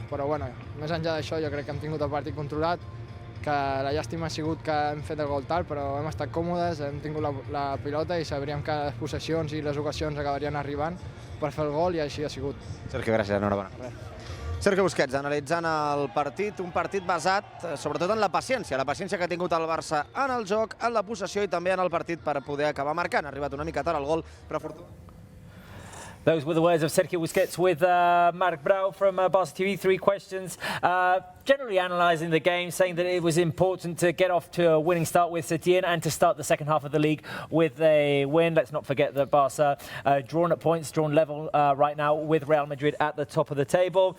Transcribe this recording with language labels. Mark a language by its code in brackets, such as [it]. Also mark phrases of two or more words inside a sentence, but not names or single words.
[ca] Però bueno, més enllà d'això jo crec que hem tingut el partit controlat, que la llàstima ha sigut que hem fet el gol tard, però hem estat còmodes, hem tingut la pilota i sabríem que les possessions i les ocasions acabarien arribant per fer el gol i així ha sigut. Sergio, gràcies, enhorabona. Sergio Busquets, analitzant el partit, un partit basat sobretot en la paciència que ha tingut el Barça en el joc, en la possessió i també en el partit per poder acabar marcant. Ha arribat una mica tard el gol, però afortunadament. [en] Those were the words of Sergio Busquets with Marc Brau from Barça TV. 3 questions. Generally analysing the game, saying that it was important to get off to a winning start with Setién and to start the second half of the league with a win. Let's not forget that Barça drawn at points, drawn level right now with Real Madrid at the top of the table.